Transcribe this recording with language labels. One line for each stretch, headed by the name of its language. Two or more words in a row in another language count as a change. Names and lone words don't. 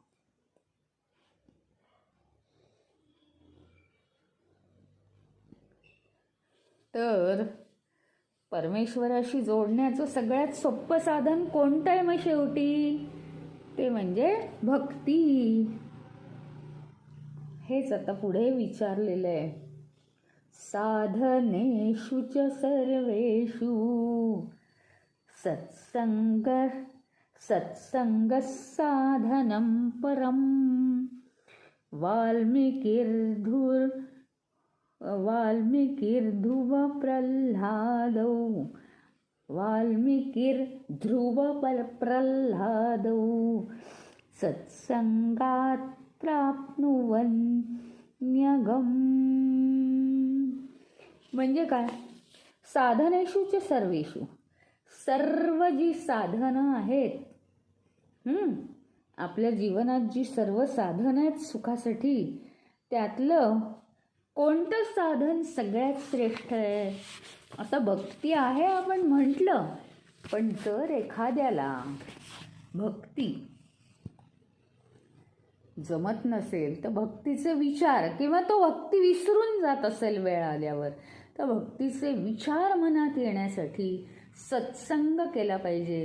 Marathi: तर परमेश्वराशी जोडण्याचं सगळ्यात सोपं साधन कोणतं आहे मग शेवटी? ते म्हणजे भक्ती. हेच आता पुढे विचारलेलं आहे.
Sanskrit: साधनेषु च सर्वेषु सत्संग साधनं परम. वाल्मीकिर्ध्रुव प्रल्हादौ सत्संगात् प्राप्नुवन्यगम.
Marathi: म्हणजे काय?
Sanskrit: साधनेषु च सर्वेषु,
Marathi: सर्व जी साधनं आहेत, आपल्या जीवनात जी सर्व साधनं आहेत सुखासाठी, त्यातलं कोणतं साधन सगळ्यात श्रेष्ठ आहे? आता भक्ती आहे आपण म्हटलं, पण जर एखाद्याला भक्ती जमत नसेल तर भक्तीचे विचार, किंवा तो भक्ती विसरून जात असेल वेळ आल्यावर, तर भक्तीचे विचार मनात येण्यासाठी सत्संग केला पाहिजे.